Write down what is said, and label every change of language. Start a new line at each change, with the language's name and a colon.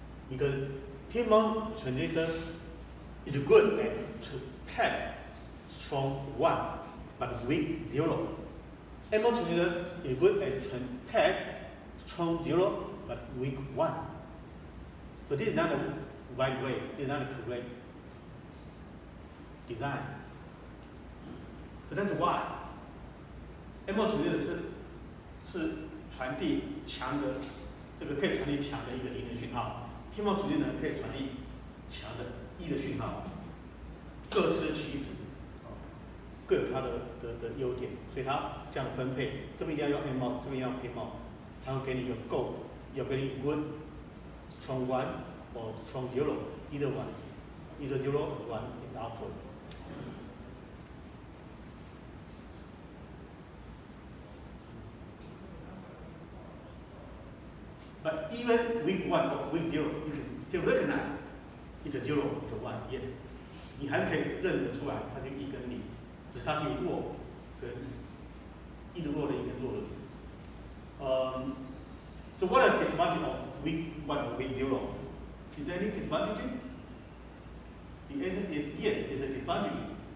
English: Because PMOS transistor is good at pack strong 1, but weak 0. MOS transistor is good at pack strong 0, but weak 1. So this is not the right way. This is not the correct design. So that's why
Chinese: MOS transistor 是传递强的，这个可以传递强的一个零的讯号。 PMOS transistor 可以传递强的1的讯号，各司其职，各有它的优点，所以它这样分配，这边一定要用 MOS， 这边要 PMOS， 才会给你一个够，有给你
English: good strong 1 or strong 0 either 0 or 1 in the output. But even weak 1 or weak 0, you can still recognize it's a 0, it's a 1, yes.
Chinese: 你还是可以认得出来，它是一个1跟0，只是它是一个弱跟一个弱的1跟弱的0。
English: So what are the disadvantage of weak 1 or weak 0? Is there any disadvantage? The answer is yes, it's a disadvantage.